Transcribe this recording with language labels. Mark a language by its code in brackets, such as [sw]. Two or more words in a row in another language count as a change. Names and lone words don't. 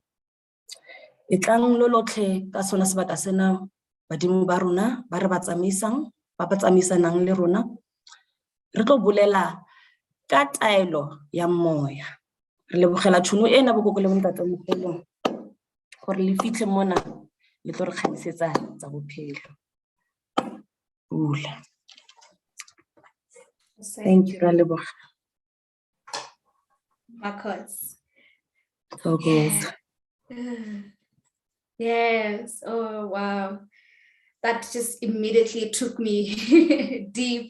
[tn] E tlang lo lotlhe ka sona sebaka sena badimo ba rona ba re ba tsamaisanang le rona, re tlo bolela ka taelo ya moya. Re lebogela tšhono ena bokoko le bontatemogolo gore le fitlhe mona le tlo re kgamisetsa tsa bophelo. [en] Thank you, Raleboga. Marcos. Yes. Yes. Oh, wow. That just immediately took me deep.